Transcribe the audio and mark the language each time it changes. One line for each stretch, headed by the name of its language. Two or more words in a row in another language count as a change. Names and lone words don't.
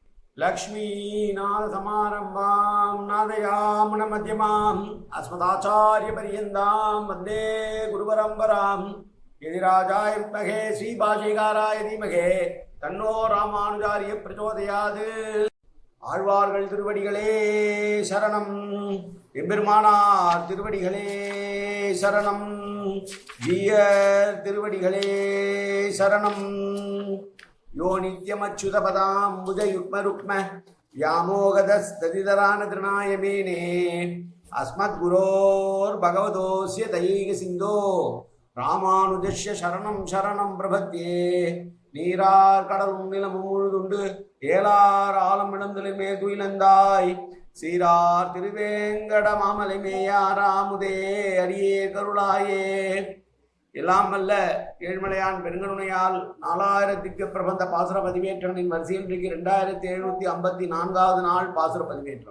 Sanskrit: लक्ष्मीनाथसमारम्भां नादयामनमध्यमाम् अस्मदाचार्यपर्यन्तां वन्दे गुरुपरम्परां यदिराजाय विद्महे श्रीभाष्यकाराय धीमहि तन्नो रामानुजार्य प्रचोदयात्.
Tamil: ஆழ்வார்கள் திருவடிகளே சரணம். எம்பெருமானார் திருவடிகளே சரணம். ஜீயர் திருவடிகளே சரணம்.
Sanskrit: यो नित्यमच्युतपदाम् बुजयुग्मरुक्म व्यामोगदस्तदितरान तृणाय मेने अस्मद्गुरोर्भगवतोऽस्य दयैक सिन्धो रामानुजस्य शरणं शरणं प्रपद्ये.
Tamil: நீரார் கடலும் நிலமும் முழுதுண்டு ஏலார் ஆலம் இழந்தலிமே துயிலந்தாய் சீரார் திருவேங்கட மாமலை மேயாராமுதே அரியே கருளாயே. எல்லாம் வல்ல ஏழ்மலையான் பெருங்கருணையால் 4000க்கு பிரபந்த பாசுர பதிவேற்றனின் வரிசையில் 2754வது நாள் பாசுர பதிவேற்றம்.